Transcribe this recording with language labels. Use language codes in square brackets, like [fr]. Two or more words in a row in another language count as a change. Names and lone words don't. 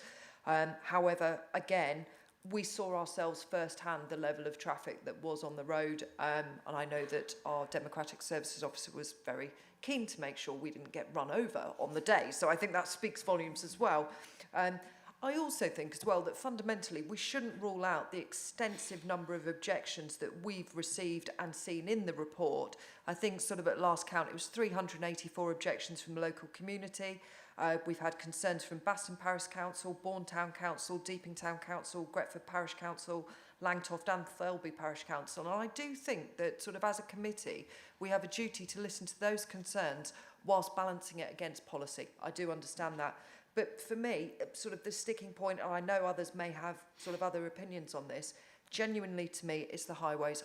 [en] However, again, we saw ourselves firsthand the level of traffic that was on the road, and I know that our Democratic Services Officer was very keen to make sure we didn't get run over on the day, so I think that speaks volumes as well. I also think as well that fundamentally we shouldn't rule out the extensive number of objections that we've received and seen in the report. I think sort of at last count it was 384 objections from the local community. We've had concerns from Baston Parish Council, Bourne Town Council, Deeping Town Council, Gretford Parish Council, Langtoft and Thirlby Parish Council. And I do think that sort of as a committee, we have a duty to listen to those concerns whilst balancing it against policy. I do understand that. But for me, sort of the sticking point, and I know others may have sort of other opinions on this, genuinely to me, it's the highways.